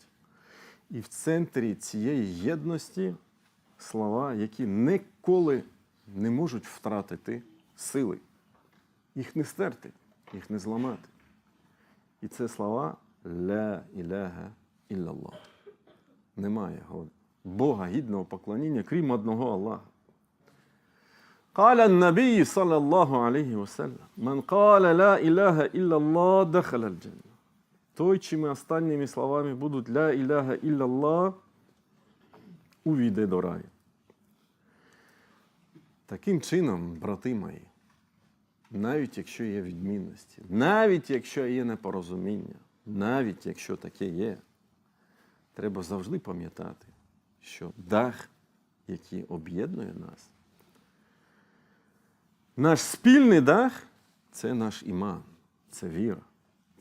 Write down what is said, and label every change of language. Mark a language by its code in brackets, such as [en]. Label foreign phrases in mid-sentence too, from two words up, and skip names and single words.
[uk] І в центрі цієї єдності слова, які ніколи не можуть втратити сили. Їх не стерти, їх не зламати. І це слова [ar] «لا إله إلا الله». [uk] Немає Бога гідного поклоніння, крім одного Аллаха. [ar] قال النبي صلى الله عليه وسلم من قال لا إله إلا الله دخل الجنة. [uk] Той, чими останніми словами будуть [ar] «لا إله إلا الله», [uk] увійде до раю. Таким чином, брати мої, навіть якщо є відмінності, навіть якщо є непорозуміння, навіть якщо таке є, треба завжди пам'ятати, що дах, який об'єднує нас, наш спільний дах – це наш іман, це віра.